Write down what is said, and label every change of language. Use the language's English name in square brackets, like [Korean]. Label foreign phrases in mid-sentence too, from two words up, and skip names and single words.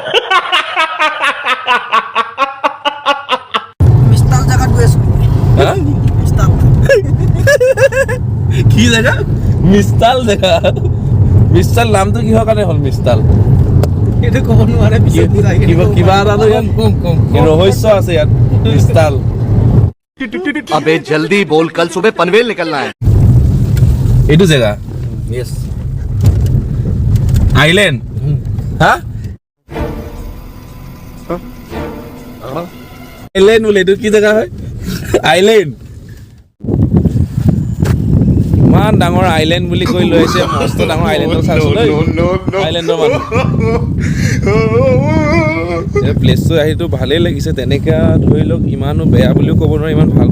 [Assamese] কি জেগা মিষ্টাল জেগা মিষ্টাল নামটো কিহৰ কাৰণে হ'ল মিষ্টাল এইটো ক'ব নোৱাৰে কিবা এটাতো ইয়াত ৰহস্য আছে ইয়াত মিষ্টাল [Hindi] अबे जल्दी बोल कल सुबह पनवेल निकलना है [Assamese] এইটো জেগা আইলেণ্ড হা আইলেণ্ড বোলে এইটো কি জেগা হয় আইলেণ্ড ইমান ডাঙৰ আইলেণ্ড বুলি কৈ লৈ আহিছে মস্ত ডাঙৰ আইলেণ্ডৰ চাইছোঁ আইলেণ্ডৰ মানুহ প্লেচটো আহিতো ভালেই লাগিছে তেনেকৈ ধৰি লওক ইমানো বেয়া বুলিও ক'ব নোৱাৰি ইমান ভাল